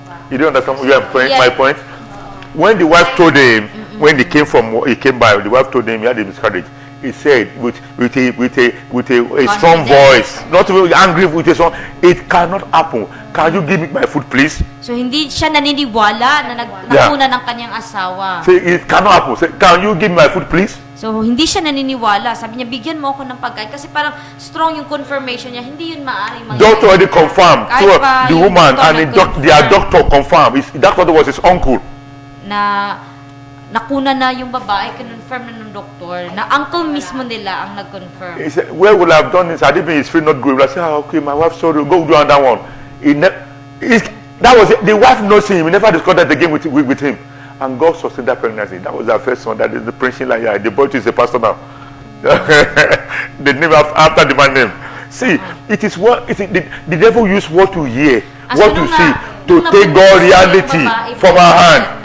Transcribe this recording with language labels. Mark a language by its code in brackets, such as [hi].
[en] You don't understand my point? When the wife told him, when he came by, the wife told him he had a miscarriage. He said with a strong voice, not really angry, with a strong, it cannot happen. Can you give me my food, please? [tl] So hindi siya naniniwala na nakuna ng kanyang asawa. [en] Say it cannot happen. Say, can you give me my food, please? [tl] So hindi siya naniniwala. Sabi niya, bigyan mo ako ng pagkain. Kasi parang strong yung confirmation niya. Hindi yun maaring mangyari. [en] Doctor already confirmed. [tl] Kahit [en] So [tl] pa [en] the [tl] yung [en] woman [tl] doktor [en] and their doctor confirmed. That doctor was his uncle. [tl] Na nakuna na yung babae, kinonfirm na ng doktor, na uncle mismo nila ang nag-confirm. [en] He said, where would I have done this? Had it been his friend not good? I said, okay, my wife sorry, go do another one. That was it. The wife knows him. He never discussed that again with him. And God sustained that pregnancy. That was our first son. That is the preaching like, yeah, the boy is a pastor now. The name after the man name. See, it is what the devil use what you hear, what you see, to take God reality from our hand.